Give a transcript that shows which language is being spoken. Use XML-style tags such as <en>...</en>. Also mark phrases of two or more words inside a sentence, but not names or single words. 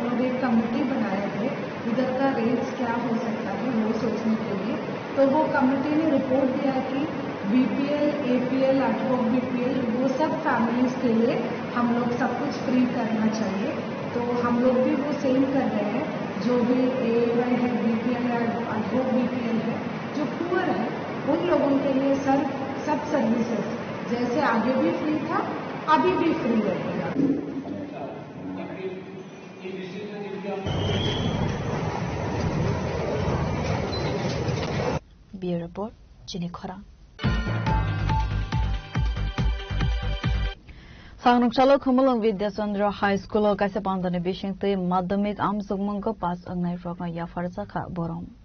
<hi>लोग एक कमेटी बनाए थे इधर का रेट्स क्या हो सकता है वो सोचने के लिए तो वो कमेटी ने रिपोर्ट दिया कि बीपीएल एपीएल एडवोक बीपीएल वो सब फैमिलीज के लिए हम लोग सब कुछ फ्री करना चाहिए तो हम लोग भी वो सेम कर रहे हैं जो भी एएवाई है बीपीएल या एडवोक बीपीएल है जो पुअर है उन लोगों के लिए सब सर्विसेज जैसे आगे भी फ्री था अभी भी फ्री रहेगा।</hi> <en>Bureau Report</en> <trp>Chini Khora Sangnukchalo Khumulung Vidyachandra High School Kaisa Pandane Bishingte Madhyamik Amsugmung ko pass angnai rokna yafarsa kha borom</trp>